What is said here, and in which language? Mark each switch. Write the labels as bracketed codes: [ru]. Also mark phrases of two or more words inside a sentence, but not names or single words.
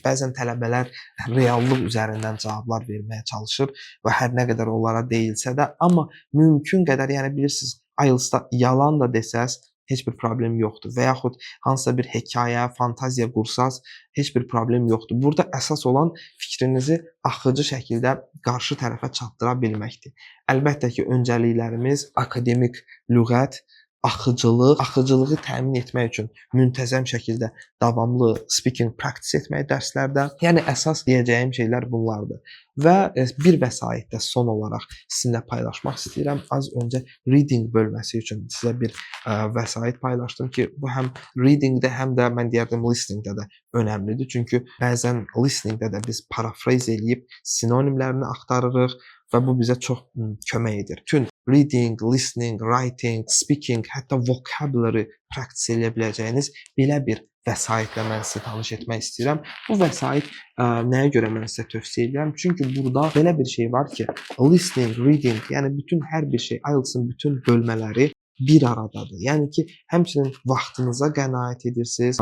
[az] Bəzən tələbələr reallıq üzərindən cavablar verməyə çalışır və hər nə qədər onlara deyilsə də, amma mümkün qədər, yəni bilirsiniz, IELTS-da yalan da desəz heç bir problem yoxdur və yaxud hansısa bir hekayə, fantaziya qursaz heç bir problem yoxdur. Burada əsas olan fikrinizi axıcı şəkildə qarşı tərəfə çatdıra bilməkdir. Əlbəttə ki, öncəliklərimiz akademik lüğət, axıcılığı təmin etmək üçün müntəzəm şəkildə davamlı [en] speaking practice [az] etmək dərslərdə. Yəni əsas deyəcəyim şeylər bunlardır. Və bir vəsaitdə son olaraq sizinlə paylaşmaq istəyirəm. Az öncə reading bölməsi üçün sizə bir vəsait paylaşdım ki, bu həm readingdə, həm də mən deyərdim listeningdə də önəmlidir. Çünki bəzən listeningdə də biz parafraz eləyib sinonimlərini axtarırıq və bu bizə çox kömək edir. Bütün [en] reading, listening, writing, speaking, [az] hətta [en] vocabulary practice [az] eləyə biləcəyiniz belə bir vəsaitlə mən sizə tanış etmək istəyirəm. Bu vəsait nəyə görə mən sizə tövsiyə edirəm? Çünki burada belə bir şey var ki, [en] listening, reading, [az] yəni bütün hər bir şey, IELTS-ın bütün bölmələri bir aradadır. Yəni ki, həmçinin vaxtınıza qənaət edirsiniz.